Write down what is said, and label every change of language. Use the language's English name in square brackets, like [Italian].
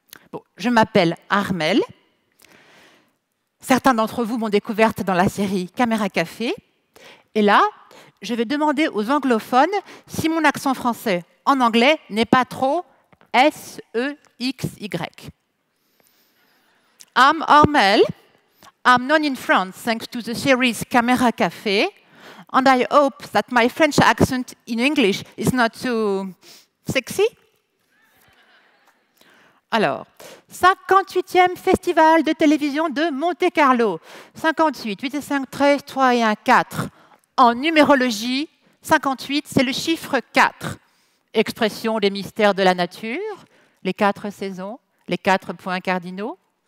[French] Bon, je m'appelle Armelle. Certains d'entre vous m'ont découverte dans la série Caméra Café. Et là, je vais demander aux anglophones si mon accent français en anglais n'est pas trop S-E-X-Y. [English] I'm Armelle. I'm known in France thanks to the series Caméra Café, and I hope that my French accent in English is not too sexy. [French] Alors, 58e Festival de télévision de Monte-Carlo. 58, 8 et 5, 13, 3 et 1, 4. En numérologie, 58, c'est le chiffre 4. Expression des mystères de la nature, les 4 saisons, les 4 points cardinaux.